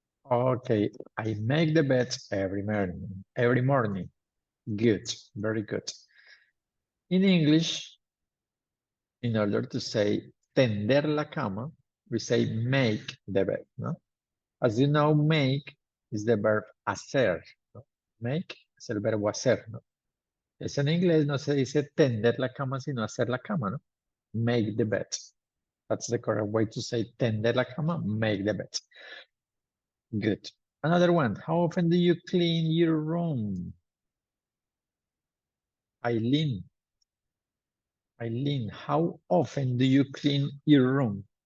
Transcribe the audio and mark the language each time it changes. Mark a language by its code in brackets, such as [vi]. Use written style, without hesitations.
[en] Okay, I make the bed every morning. Every morning. Good, very good. In English, in order to say [es] tender la cama, [en] we say make the bed, no? As you know, make is the verb hacer, ¿no? [es] Make es el verbo hacer, ¿no? Es en inglés no se dice tender la cama, sino hacer la cama, ¿no? [en] Make the bed. That's the correct way to say [es] tender la cama, [en] make the bed. Good. Another one. How often do you clean your room? Eileen, how often do you clean your room?